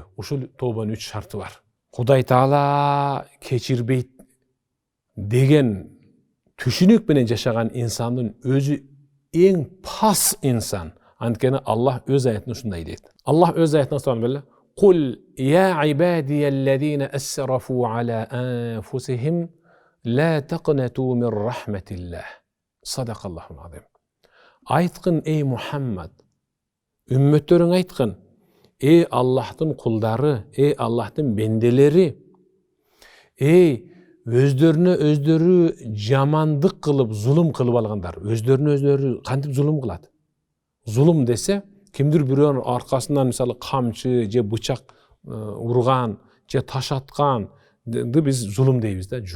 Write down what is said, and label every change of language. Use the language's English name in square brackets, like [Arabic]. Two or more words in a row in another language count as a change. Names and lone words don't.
[Kyrgyz] Ушул тообанын 3 шарты бар. Кудай Таала кечирбейт деген түшүнүк менен жашаган инсандын өзү эң пас инсан. Анткени Аллах өз аятында ушундай дейт. Аллах өз аятында салып [Arabic] قل يا عبادي الذين أسرفوا على أنفسهم لا تقنطوا من رحمة الله. صدق الله العظيم. [Kyrgyz] Айткын эй Мухаммад, үммөттөрүң айткын, эй Аллахтын кулдары, эй Аллахтын бенделери, эй өздөрүнө өздөрү жамандык кылып, зулум кылып алгандар. Өздөрүнө өздөрү кантип зулум кылат? Зулум десе, кимдир бирөөнүн аркасынан мисалы камчы же бычак урган, же таш атканды биз зулум дейбиз да.